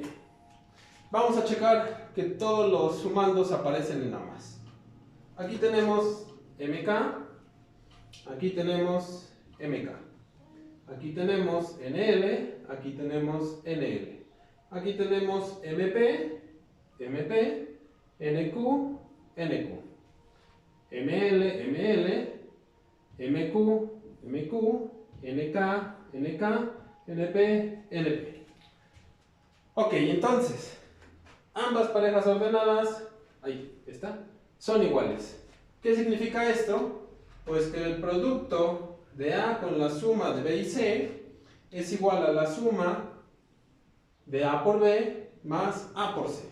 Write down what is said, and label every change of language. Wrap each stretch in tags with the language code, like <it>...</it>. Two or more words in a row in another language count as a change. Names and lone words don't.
<es>Vamos a checar que todos los sumandos aparecen en ambas. Aquí tenemos MK, aquí tenemos MK, aquí tenemos NL, aquí tenemos NL, aquí tenemos MP, MP, NQ, NQ, ML, ML, MQ, MQ, NK, NK, NP, NP. Ok, entonces, ambas parejas ordenadas, ahí está, son iguales. ¿Qué significa esto? Pues que el producto de A con la suma de B y C es igual a la suma de A por B más A por C.</es>